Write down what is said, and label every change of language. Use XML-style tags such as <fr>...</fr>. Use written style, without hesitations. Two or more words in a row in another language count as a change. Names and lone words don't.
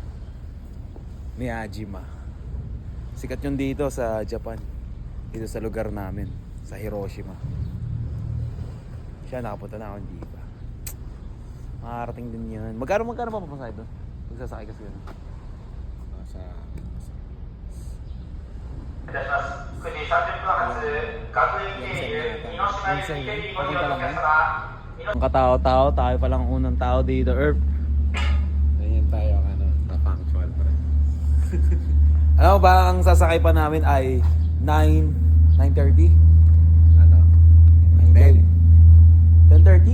<tl>Miyajima. Sikat yun dito sa Japan. Dito sa lugar namin. Sa Hiroshima. Siya nakapunta na ako hindi pa. Makarating din yan. Magkano pa papasay doon? Magsasakay kasi yun. Nasa...</tl> <ja>いたします。9時30分発、学園経由、美濃島行きフェリーご利用のお客様。</ja> <tl>Ang katao-tao, tayo palang unang tao dito, Earth. Ganyan tayo ang ano, na-punctual pa rin. Alam mo ba, ang sasakay pa namin ay 9:30? Ano? 10. 10:30?</tl>